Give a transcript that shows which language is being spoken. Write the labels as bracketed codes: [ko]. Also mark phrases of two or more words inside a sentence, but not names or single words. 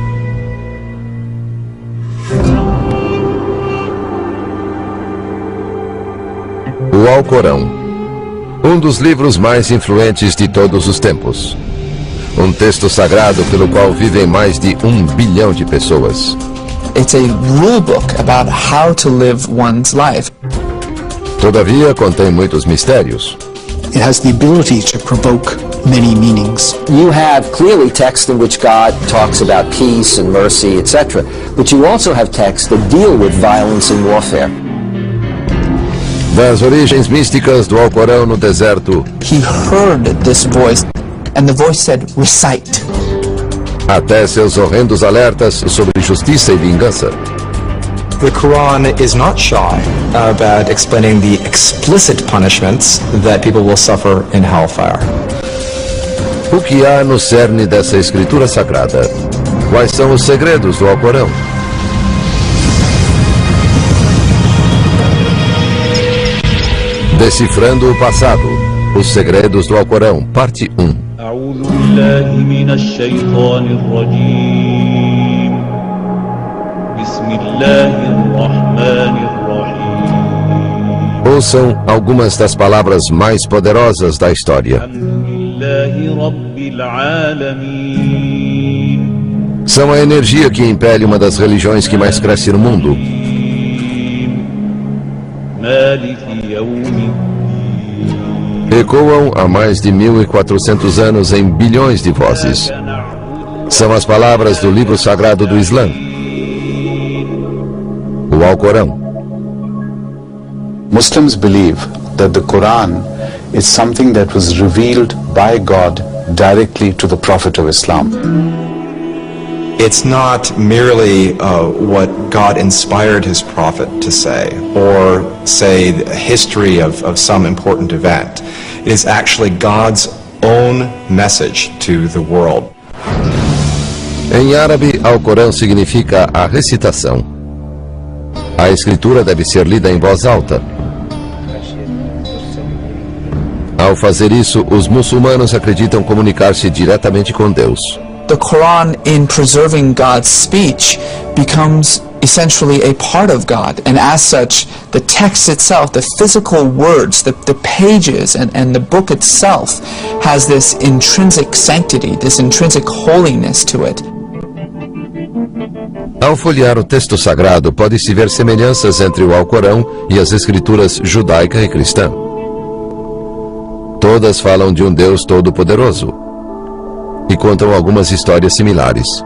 [pt] O Alcorão, um dos livros mais influentes de todos os tempos. Um texto sagrado pelo qual vivem mais de 1 bilhão de pessoas. [en] It's a rule book about how to live one's life. [pt] Todavia, contém muitos mistérios. [en] It has the ability to provoke many meanings. You have clearly text in which God talks about peace and mercy, etc. But you also have texts that deal with violence and warfare. [pt] Das origens místicas do Alcorão no deserto, [en] He heard this voice, and the voice said, recite. [pt] até seus horrendos alertas sobre justiça e vingança. [en] The Quran is not shy about explaining the explicit punishments that people will suffer in hellfire. [pt] O que há no cerne dessa escritura sagrada? Quais são os segredos do Alcorão? Decifrando o passado. Os segredos do Alcorão, parte 1. [ar] أعوذ بالله من الشيطان الرجيم بسم الله الرحمن الرحيم [pt] Ouçam algumas das palavras mais poderosas da história. [ar] الحمد لله رب العالمين [pt] São a energia que impele uma das religiões que mais cresce no mundo. [ar] مالك يوم الدين [pt] Ecoam há mais de 1400 anos em bilhões de vozes. São as palavras do livro sagrado do Islã, o Alcorão. [en] Muslims believe that the Quran is something that was revealed by God directly to the Prophet of Islam. It's not merely what God inspired his prophet to say, or say a history of some important event. It is actually God's own message to the world. [pt] Em árabe, Alcorão significa a recitação. A escritura deve ser lida em voz alta. Ao fazer isso, os muçulmanos acreditam comunicar-se diretamente com Deus. [en] The Quran, in preserving God's speech, becomes essentially a part of God, and as such, the text itself, the physical words, the pages, and the book itself has this intrinsic sanctity, this intrinsic holiness to it. [pt] Ao folhear o texto sagrado, pode-se ver semelhanças entre o Alcorão e as escrituras judaica e cristã. Todas falam de um Deus todo-poderoso e contam algumas histórias similares.